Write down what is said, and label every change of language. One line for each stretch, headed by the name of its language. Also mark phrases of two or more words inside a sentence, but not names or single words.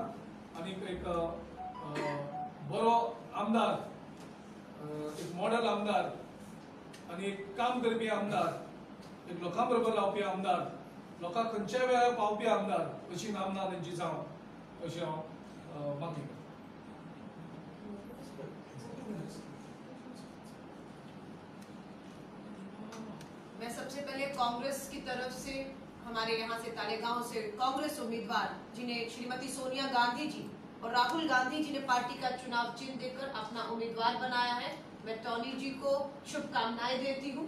Konkani: आनी एक बरो आमदार, एक मॉडल आमदार आनी एक काम करपी आमदार, एक लोकां बरोबर रावपी आमदार, लोकांक खंयच्याय वेळार पावपी आमदार अशी नामना तांची जावं अशें हांव मागीं।
Hindi: मैं सबसे पहले कांग्रेस की तरफ से हमारे यहाँ से तालेगांव से कांग्रेस उम्मीदवार जिन्हें श्रीमती सोनिया गांधी जी और राहुल गांधी जी ने पार्टी का चुनाव चिन्ह देकर अपना उम्मीदवार बनाया है, मैं टोनी जी को शुभकामनाएं देती हूँ।